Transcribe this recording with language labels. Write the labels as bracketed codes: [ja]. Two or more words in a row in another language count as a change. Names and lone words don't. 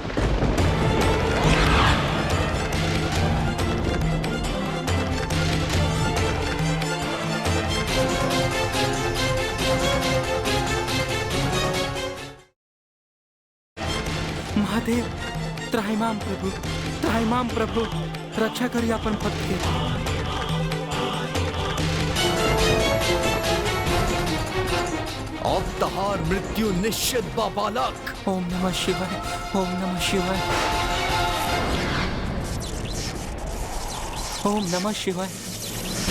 [bho] महादेव, त्राहिमाम प्रभु, त्राहिमाम प्रभु, रक्षा करिए अपन भक्त के। अब तहार मृत्यु निश्चित बा बालक। [sa] ओम नमः शिवाय, ओम नमः शिवाय, ओम नमः शिवाय,